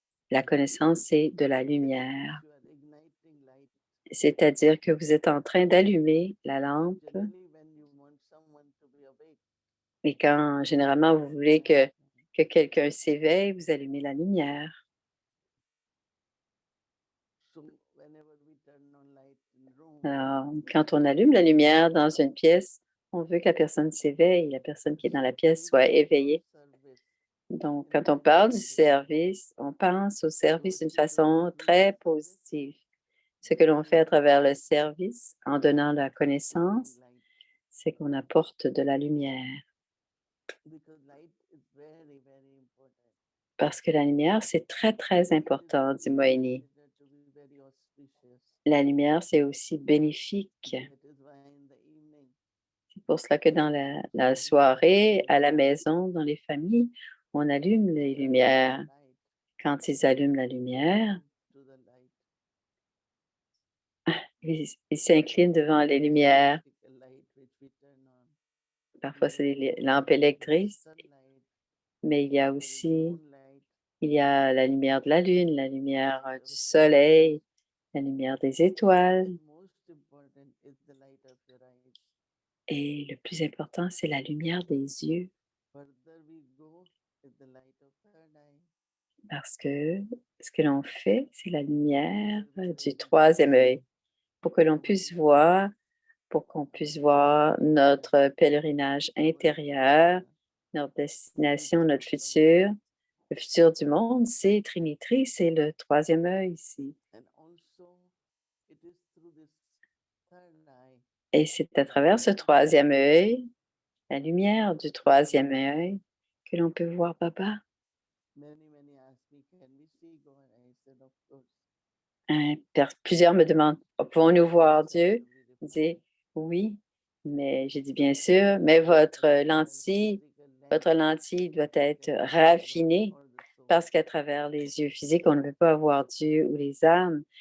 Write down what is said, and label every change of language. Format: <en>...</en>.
<fr>La connaissance, c'est de la lumière.</fr> <en>You are igniting light.</en> <fr>C'est-à-dire que vous êtes en train d'allumer la lampe</fr> <en>Generally, when you want someone to be awake,</en> <fr>et quand généralement vous voulez que quelqu'un s'éveille, vous allumez la lumière.</fr> <en>so whenever we turn on light in room,</en> <fr>Alors, quand on allume la lumière dans une pièce, on veut que la personne s'éveille, la personne qui est dans la pièce soit éveillée.</fr> <en>service.</en> <fr>Donc, quand on parle du service, on pense au service d'une façon très positive. Ce que l'on fait à travers le service, en donnant la connaissance,</fr> <en>Light,</en> <fr>c'est qu'on apporte de la lumière.</fr> <en>because light is very, very important.</en> <fr>Parce que la lumière, c'est très, très important, dit Moini.</fr> <en>Considered to be very auspicious.</en> <fr>La lumière, c'est aussi bénéfique.</fr> <en>That is why in the evening,</en> <fr>C'est pour cela que dans la soirée, à la maison, dans les familles, on allume les lumières.</fr> <en>light</en> <fr>Quand ils allument la lumière,</fr> <en>to the light.</en> <fr>ils s'inclinent devant les lumières.</fr> <en>Electrical light which we turn on.</en> <fr>Parfois, c'est les lampes</fr> <en>There is</en> <fr>électriques,</fr> <en>sunlight,</en> <fr>mais il y a</fr> <en>there is</en> <fr>aussi</fr> <en>moonlight,</en> <fr>la lumière de la lune, la lumière du soleil, la lumière des étoiles.</fr> <en>and most important is the light of your eyes.</en> <fr>Et le plus important, c'est la lumière des yeux.</fr> <en>Further we go is the light of third eye.</en> <fr>Parce que ce que l'on fait, c'est la lumière du troisième œil. Pour que l'on puisse voir, pour qu'on puisse voir notre pèlerinage intérieur, notre destination, notre futur. Le futur du monde, c'est Trinitri, c'est le troisième œil ici.</fr> <en>And also it is through this third eye</en> <fr>Et c'est à travers ce troisième œil, la lumière du troisième œil, que l'on peut voir Baba.</fr> <en>many ask me, can we see God? I said, of course.</en> <fr>Plusieurs me demandent, pouvons-nous voir Dieu? Je dis, oui, mais j'ai dit, bien sûr, mais votre lentille doit être raffinée parce qu'à travers les yeux physiques, on ne peut pas voir Dieu ou les âmes.</fr>